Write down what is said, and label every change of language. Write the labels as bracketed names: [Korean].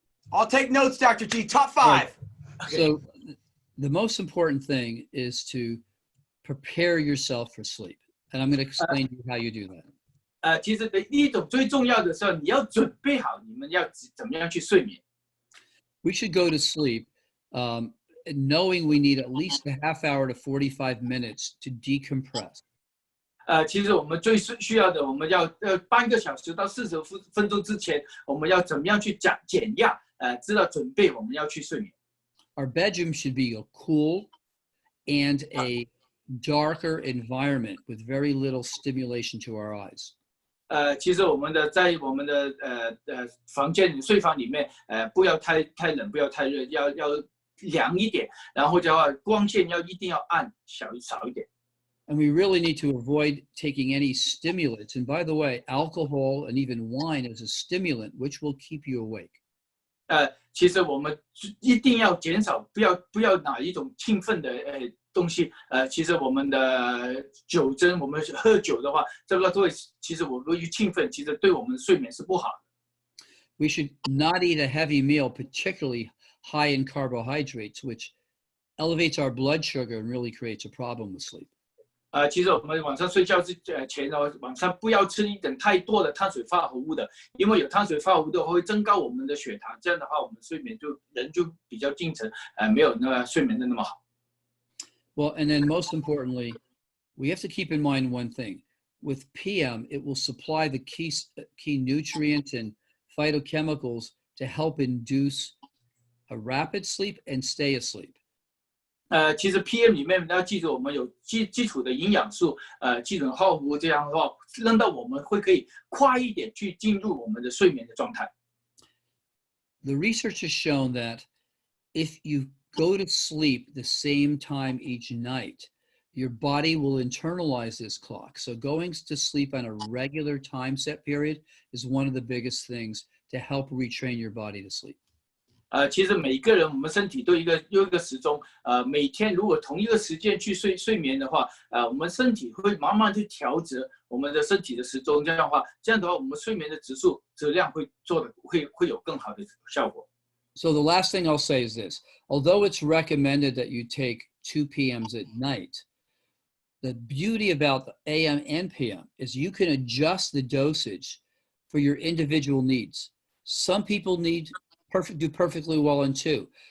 [English] I'll take notes, Dr. G. Top 5. So the most important thing is to prepare yourself for sleep. And I'm going to explain to you how you do that. [Chinese] 其实第一种最重要的时候，你要准备好你们要怎么样去睡眠。 [English] We should go to sleep knowing we need at least a half hour to 45 minutes to decompress. [Chinese] 其实我们最需要的，我们要半个小时到40分钟之前，我们要怎么样去减压？知道准备我们要去睡眠。 [English] Our bedroom should be a cool and a darker environment with very little stimulation to our eyes. [Chinese] 其实我们在我们的睡房里面，不要太冷，不要太热，要凉一点，然后的话光线一定要暗，少一点。 [English] And we really need to avoid taking any stimulants. And by the way, alcohol and even wine is a stimulant which will keep you awake. [Chinese] 其实我们一定要减少，不要哪一种兴奋的东西。其实我们的酒精，我们喝酒的话，这个对，其实我们一兴奋，其实对我们的睡眠是不好的。 [English] We should not eat a heavy meal, particularly high in carbohydrates, which elevates our blood sugar and really creates a problem with sleep. [Chinese] 其实我们晚上睡觉前呢，晚上不要吃一点太多的碳水化合物的，因为有碳水化合物的会增高我们的血糖，这样的话我们睡眠人就比较精神，没有那个睡眠的那么好。 [English] Well, and then most importantly, we have to keep in mind one thing. With PM, it will supply the key nutrients and phytochemicals to help induce a rapid sleep and stay asleep. [Chinese] 其实 PM 里面要记住，我们有基础的营养素，基础化合物，这样的话，让到我们可以快一点去进入我们的睡眠的状态。 [English] The research has shown that if you go to sleep the same time each night, your body will internalize this clock. So going to sleep on a regular time set period is one of the biggest things to help retrain your body to sleep. [Chinese] 其实每个人我们身体都有一个时钟，每天如果同一个时间去睡眠的话，我们身体会慢慢去调节我们的身体的时钟，这样的话，我们睡眠的质量会有更好的效果。 [English] So the last thing I'll say is this: although it's recommended that you take 2 PMs at night, the beauty about the AM and PM is you can adjust the dosage for your individual needs. Some people do perfectly well on 2.